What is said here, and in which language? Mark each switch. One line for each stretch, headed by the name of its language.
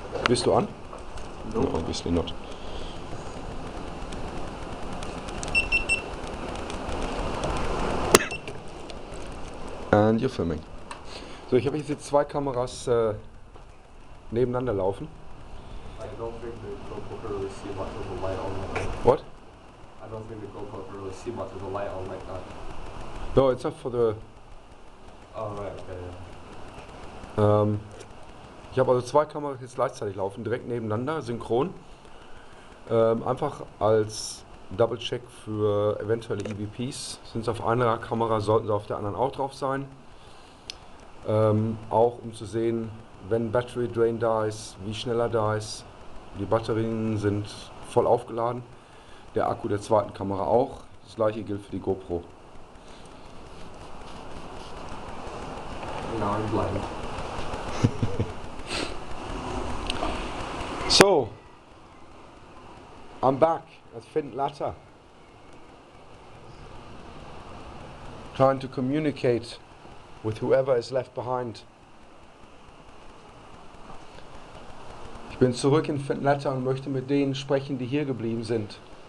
German: Bist du an?
English: No. No, obviously not. And you're filming.
German: So, ich habe jetzt zwei Kameras nebeneinander laufen.
English: I don't think the GoPro can really see much of the light on like that. What? I don't think the GoPro can really see much of the light on like that. No, it's not for the... Oh, right, okay, yeah.
German: Ich habe also zwei Kameras jetzt gleichzeitig laufen, direkt nebeneinander, synchron. Einfach als Double-Check für eventuelle EVPs. Sind sie auf einer Kamera, sollten sie auf der anderen auch drauf sein. Auch um zu sehen, wenn Battery Drain da ist, wie schnell er da ist. Die Batterien sind voll aufgeladen. Der Akku der zweiten Kamera auch. Das gleiche gilt für die GoPro.
English: Now I'm blind. So, I'm back at Findlater, trying to communicate with whoever is left behind.
German: Ich bin zurück in Findlater und möchte mit denen sprechen, die hier geblieben sind.